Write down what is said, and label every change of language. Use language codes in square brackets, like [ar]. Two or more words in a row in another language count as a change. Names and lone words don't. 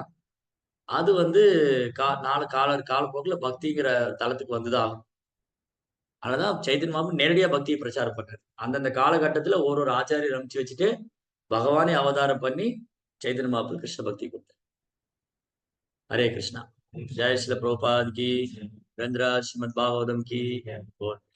[ta] அது வந்து காலப்போக்குல பக்திங்கிற தளத்துக்கு வந்துதான் ஆகும். அதனாலதான் சைத்தன்ய மாபு நேரடியா பக்தியை பிரச்சாரம் பண்றாரு. அந்தந்த காலகட்டத்துல ஒரு ஆச்சாரியர் அமைச்சு வச்சுட்டு பகவானே அவதாரம் பண்ணி சைத்தன்ய மாபு கிருஷ்ண பக்தி கொடுத்தார். [hi] हरे कृष्णा। जय श्री प्रभुपाद की, रंद्रा श्रीमद् भागवतम की।